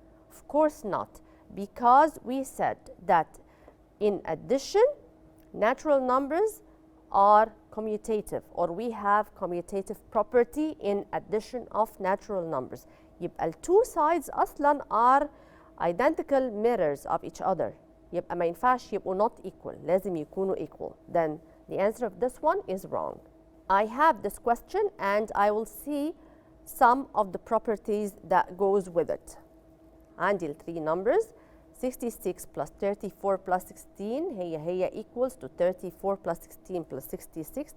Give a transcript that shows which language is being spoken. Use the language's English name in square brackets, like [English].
[English] Of course not, because we said that in addition, natural numbers are commutative, or we have commutative property in addition of natural numbers. يبقى ال two sides أصلاً are identical mirrors of each other. [Arabic] يبقى ما ينفعش يبقوا [English] not equal، [Arabic] لازم يكونوا equal. [English] Then the answer of this one is wrong. I have this question and I will see some of the properties that goes with it. [Arabic] عندي ال [English] three numbers, 66 plus 34 plus 16 هي equals to 34 plus 16 plus 66.